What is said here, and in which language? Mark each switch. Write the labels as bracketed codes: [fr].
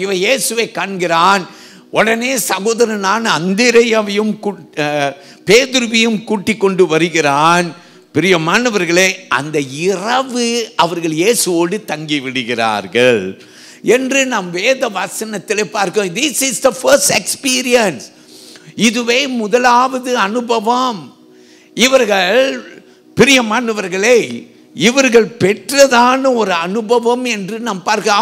[ta] இவன் இயேசுவை காண்கிறான். உடனே சகோதரனான அந்திரேயாவையும் பேதுருவையும் கூட்டி கொண்டு வருகிறான். பிரியமானவர்களே, அந்த இரவு அவர்கள் இயேசுவோடு தங்கி விடுகிறார்கள் என்று நாம் வேத வசனத்திலே பார்க்கிறோம். [en] This is the first experience. [ta] இதுவே முதலாவது அனுபவம். இவர்கள் பிரியமானவர்களே, இவர்கள் பெற்றதான ஒரு அனுபவம் என்று நாம் பார்க்க.